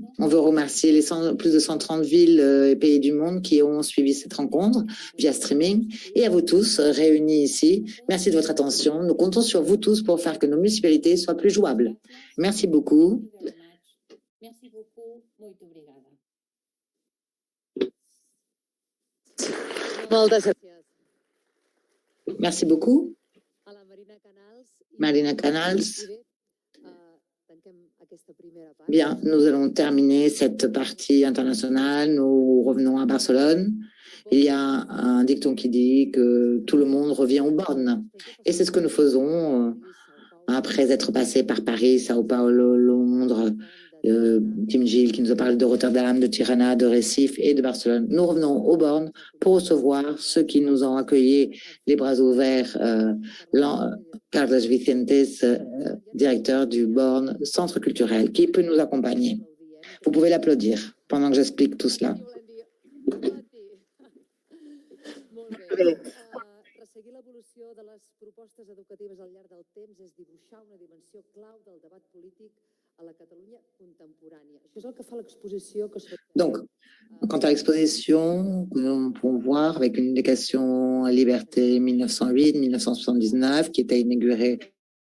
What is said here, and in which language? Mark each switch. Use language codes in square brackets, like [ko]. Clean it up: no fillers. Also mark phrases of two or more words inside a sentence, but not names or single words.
[fr] On veut remercier les plus de 130 villes et pays du monde qui ont suivi cette rencontre via streaming, et à vous tous réunis ici. Merci de votre attention. Nous comptons sur vous tous pour faire que nos municipalités soient plus jouables. Merci beaucoup. Merci beaucoup. [pt] Muito obrigada. [ca] Moltes gràcies. [fr] Merci beaucoup. [ca] A la Marina Canals. Marina Canals. I bé, tanquem aquesta primera part. [fr] Bien, nous allons terminer cette partie internationale. Nous revenons à Barcelone. Il y a un dicton qui dit que tout le monde revient aux bornes. Et c'est ce que nous faisons après être passé par Paris, Sao Paulo, Londres, Tim Gilles qui nous a parlé de Rotterdam, de Tirana, de Recife et de Barcelone. Nous revenons aux bornes pour recevoir ceux qui nous ont accueillis les bras ouverts. Carlos Vicentes, directeur du Born Centre culturel, qui peut nous accompagner. Vous pouvez l'applaudir pendant que j'explique tout cela. [ca] Resseguir l'evolució de les propostes educatives al llarg del temps és dibuixar una dimensió clau del debat polític a la Catalunya contemporània. Això és el que fa l'exposició que es pot... [fr] Donc, quant à l'exposition, nous pouvons voir avec une éducation à liberté 1908-1979 qui était inaugurée